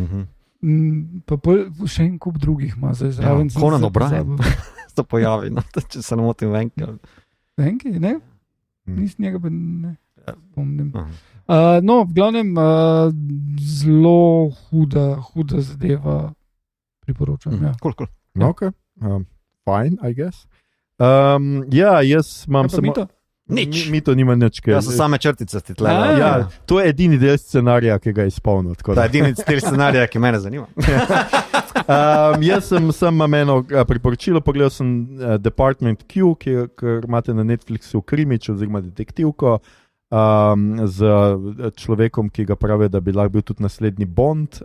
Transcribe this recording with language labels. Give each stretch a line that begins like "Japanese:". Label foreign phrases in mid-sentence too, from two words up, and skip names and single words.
Slovenian: Pa še en kup drugih ima zdaj zraven. Conan O'Brien se pojavi, no, če se ne motim Venki. Venki, ne? Nisem njega pa ne pomnim. No, v glavnem zelo huda zadeva, priporočam.
English: Cool. Okay. Fine, I guess.
Slovenian: Ja, jaz imam samo... Nič. Mito nima nič. Ja, so same črtice ti tle. Ja, to je edini del scenarija, ki ga je izpolnil. To je edini del scenarija, ki mene zanima. Jaz sem eno priporočilo, pogledal sem Department Q, ki imate na Netflixu krimič oziroma detektivko z človekom, ki ga pravi, da bi lahko bil tudi naslednji Bond.